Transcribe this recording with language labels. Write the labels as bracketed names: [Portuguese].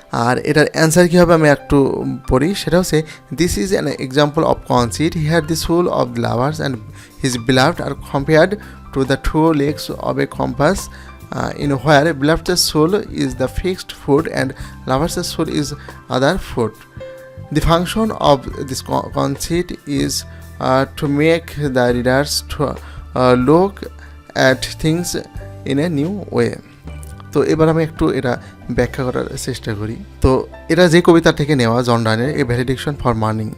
[Bangla] আর এটার অ্যান্সার কী হবে আমি একটু পড়ি। সেটা হচ্ছে [English] This is an example of conceit, he had the soul of lovers and his beloved আর compared to the two legs of a compass, in where beloved's soul is the fixed foot and lover's soul is other foot. The function of this conceit is to make the readers to look at things in a new way. [Bangla] তো এবার আমি একটু এটা ব্যাখ্যা করার চেষ্টা করি। তো এটা যে কবিতা থেকে নেওয়া, জন ডানের এ ভ্যালিডিকশন ফর মার্নিং।